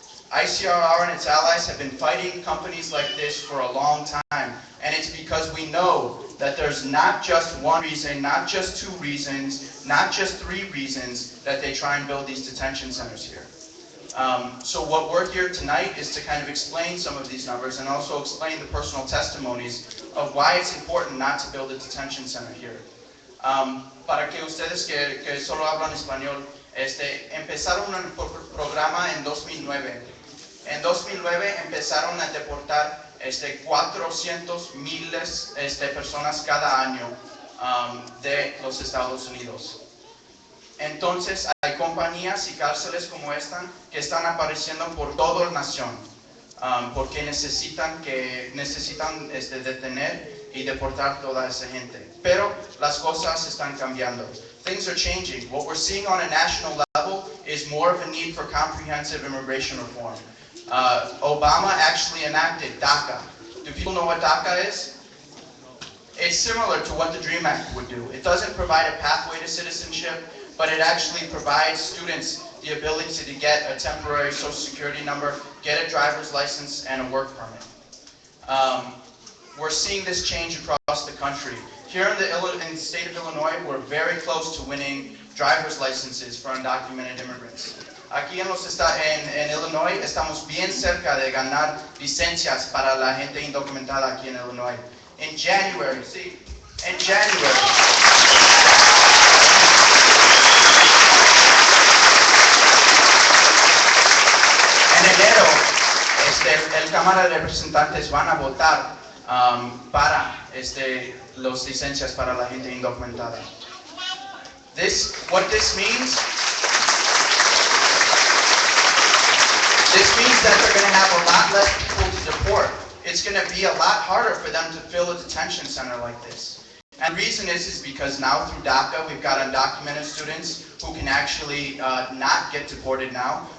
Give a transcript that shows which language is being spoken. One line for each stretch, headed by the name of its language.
English: ICRR and its allies have been fighting companies like this for a long time, and it's because we know that there's not just one reason, not just two reasons, not just three reasons that they try and build these detention centers here. So what we're here tonight is to kind of explain some of these numbers and also explain the personal testimonies of why it's important not to build a detention center here.
Spanish: Para que ustedes que solo hablan español, empezaron un programa en 2009. En 2009 empezaron a deportar 400,000 personas cada año de los Estados Unidos. Entonces hay compañías y cárceles como esta que están apareciendo por toda la nación porque necesitan detener y deportar toda esa gente. Pero las cosas están cambiando.
English: Things are changing. What we're seeing on a national level is more of a need for comprehensive immigration reform. Obama actually enacted DACA. Do people know what DACA is? It's similar to what the DREAM Act would do. It doesn't provide a pathway to citizenship, but it actually provides students the ability to get a temporary social security number, get a driver's license, and a work permit. We're seeing this change across the country. Here in the state of Illinois, we're very close to winning driver's licenses for undocumented immigrants.
Spanish: Aquí en Illinois estamos bien cerca de ganar licencias para la gente indocumentada aquí en Illinois.
English: In January,
Spanish: en enero, el Cámara de Representantes van a votar para las licencias para la gente indocumentada.
English: What this means that they're going to have a lot less people to deport. It's going to be a lot harder for them to fill a detention center like this. And the reason is because now through DACA, we've got undocumented students who can actually not get deported now.